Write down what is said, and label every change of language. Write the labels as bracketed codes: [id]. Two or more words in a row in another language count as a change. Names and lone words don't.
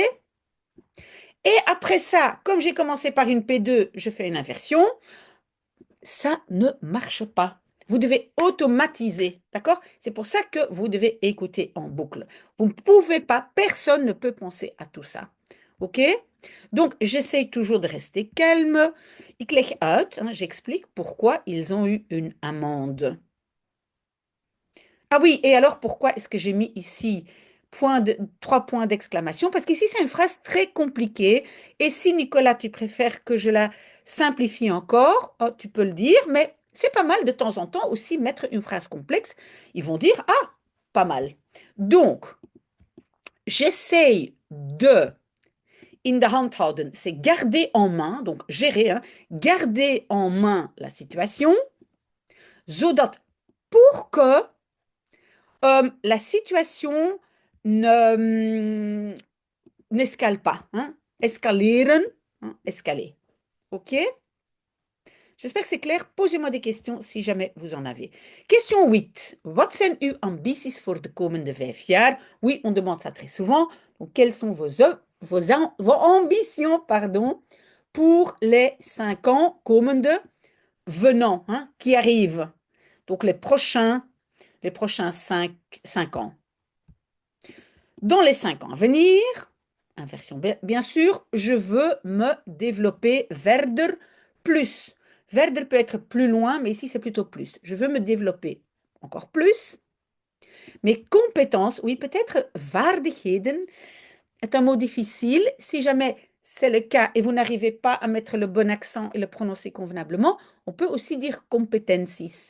[fr] Et après ça, comme j'ai commencé par une P2, je fais une inversion. Ça ne marche pas. Vous devez automatiser, d'accord? C'est pour ça que vous devez écouter en boucle. Vous ne pouvez pas, personne ne peut penser à tout ça. OK? Donc, j'essaye toujours de rester calme. [nl] Ik leg uit, [fr] hein, j'explique pourquoi ils ont eu une amende. Ah oui, et alors pourquoi est-ce que j'ai mis ici 3 points d'exclamation? Parce qu'ici, c'est une phrase très compliquée. Et si, Nicolas, tu préfères que je la simplifie encore, oh, tu peux le dire, mais c'est pas mal de temps en temps aussi mettre une phrase complexe. Ils vont dire, ah, pas mal. Donc, j'essaye de [nl] in the hand houden, [fr] c'est garder en main, donc gérer, hein, garder en main la situation, zodat pour que la situation n'escale pas. Hein? Escaleren, hein? Escaler. OK? J'espère que c'est clair. Posez-moi des questions si jamais vous en avez. Question 8. [nl] Wat zijn uw ambities voor de komende 5 jaar? [fr] Oui, on demande ça très souvent. Donc, quelles sont vos ambitions, pardon, pour les 5 ans komende venant, hein, qui arrivent? Donc, les prochains 5 ans. Dans les 5 ans à venir, inversion bien sûr, je veux me développer verder plus. Verder peut être plus loin, mais ici c'est plutôt plus. Je veux me développer encore plus. Mes compétences, oui, peut-être vaardigheden est un mot difficile. Si jamais c'est le cas et vous n'arrivez pas à mettre le bon accent et le prononcer convenablement, on peut aussi dire competencies.